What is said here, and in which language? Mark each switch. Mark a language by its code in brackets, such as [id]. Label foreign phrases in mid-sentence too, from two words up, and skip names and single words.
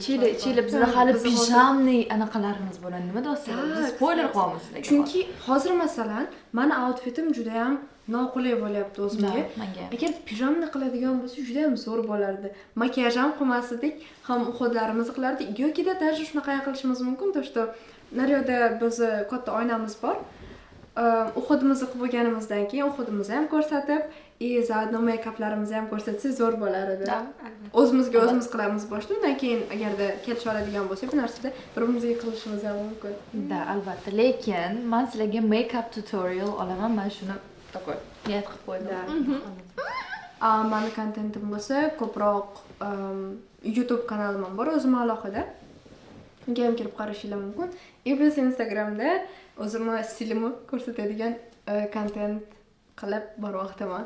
[uz] Chili bizda hali pijamniy anaqalarimiz bo'ladi. Nima deyapsizlar? Biz spoiler qilyapmiz sizlarga. Chunki hozir masalan, meni outfitim juda ham noqulay bo'lyapti o'zimga. Agar pijamni qiladigan bo'lsa, juda ham zo'r bo'lardi. Makiyaj ham qilmasdik, ham uxodlarimizni qilardik. Yoki-da даже shunaqa qilishimiz mumkin, [ru] то что [uz] naryoqda bizni katta oynamiz bor. Uxodimizni qilib bo'lganimizdan keyin uxodimizni ham ko'rsatib, zaodno make-uplarimizni ham ko'rsatsak zo'r bo'lar edi. O'zimizga o'zimiz qilamiz boshda, undan keyin agarda kelisha oladigan bo'lsa, bu narsada bir-birimizga qilishimiz ham mumkin. Da, albatta. Lekin men sizlarga [en] make-up tutorial [uz] olaman. Men shuni такой niyat qilib qo'ydim. Meni kontentim bo'lsa, ko'proq YouTube kanalim bor, o'zim alohida. Unga ham kirib qarashingiz mumkin. Biz Instagramda o'zimni stilimni ko'rsatadigan kontent qilib boryapman.